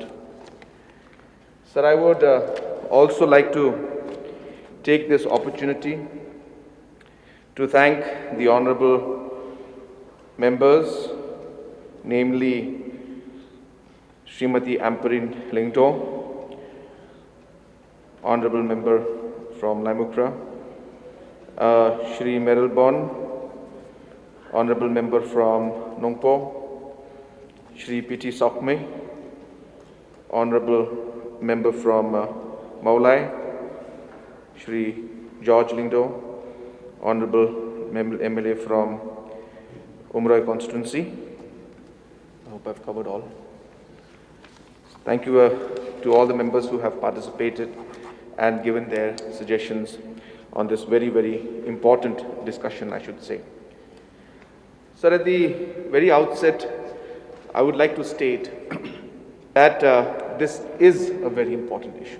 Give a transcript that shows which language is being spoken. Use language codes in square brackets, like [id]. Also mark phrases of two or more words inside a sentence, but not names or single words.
[en] Sir, I would also like to take this opportunity to thank the Honorable members, namely Srimati Amperin Lingto, Honorable Member from Limukra, Shri Merylbon, Honorable Member from Nongpo, Shri P.T. Sokme, Honorable Member from Maulai, Shri George Lingdo, Honorable MLA from Umroi constituency. I hope I've covered all. Thank you to all the members who have participated and given their suggestions on this very, very important discussion, I should say. So at the very outset, I would like to state that this is a very important issue.